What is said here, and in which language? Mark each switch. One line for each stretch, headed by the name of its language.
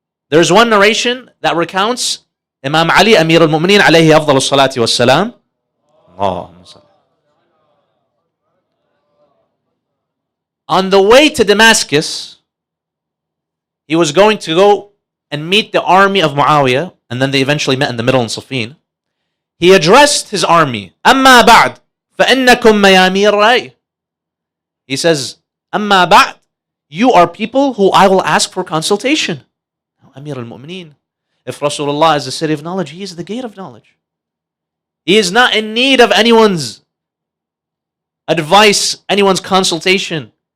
English: There's one narration that recounts Imam Ali, Amir al-Mu'mineen, alayhi afdal salati wassalam. On the way to Damascus, he was going to go and meet the army of Muawiyah, and then they eventually met in the middle in Safin. He addressed his army,
Arabic: أَمَّا بَعْدْ فَإِنَّكُمْ مَيَامِيرَ رَأْيِ.
English: He says,
Arabic: أَمَّا بَعْدْ,
English: you are people who I will ask for consultation. Now, Amir al-Mu'mineen, if Rasulullah is the city of knowledge, he is the gate of knowledge. He is not in need of anyone's advice, anyone's consultation.